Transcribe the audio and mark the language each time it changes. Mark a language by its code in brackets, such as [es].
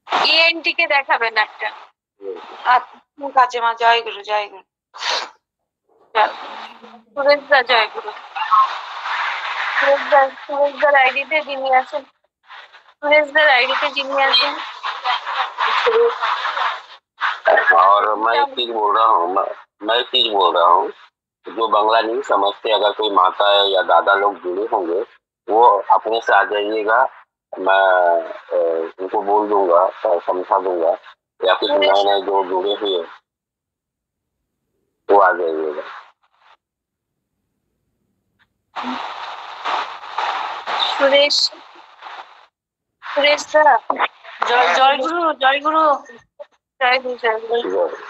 [bn] ENT কে দেখাবেন একটা। ঠিক আছে মা, জয়গুরু জয়গুরু। সুরেশদা, জয়গুরু। সুরেশদার আইডিতে যিনি আছেন, সুরেশদার আইডিতে যিনি আছেন। [hi] और मैं एक चीज बोल रहा हूँ, मैं एक चीज बोल रहा हूँ, जो बंगला नहीं समझते, अगर कोई माता या दादा लोग जुड़े होंगे, वो अपने से आ जाइएगा, मैं उनको बोल दूंगा, समझा दूंगा, या कुछ नए नए जो जुड़े हुए वो आ जाइएगा। [bn] সুরেশ, সুরেশদা, জয়গুরু জয়গুরু জয়গুরু জয়গুরু।